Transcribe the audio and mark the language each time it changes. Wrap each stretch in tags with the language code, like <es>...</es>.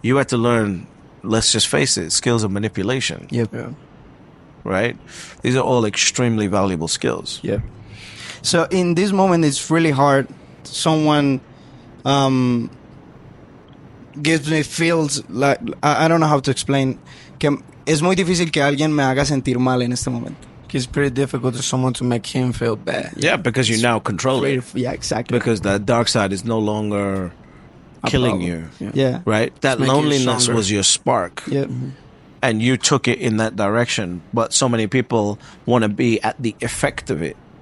<en>You had to learn, let's just face it, skills of manipulation. Yep. Yeah. Right? These are all extremely valuable skills. Yep. So in this moment, it's really hard. Someone gives me feels like I don't know how to explain.</en> <es>Que es muy difícil que alguien me haga sentir mal en este momento.</es> <en>It's pretty difficult for someone to make him feel bad. Yeah, because you now control it. Yeah, exactly. Because the dark side is no longer killing you. Yeah. Right? That making you loneliness stronger. was your spark. Yep. And you took it in that direction. But so many people want to be at the effect of it.</en>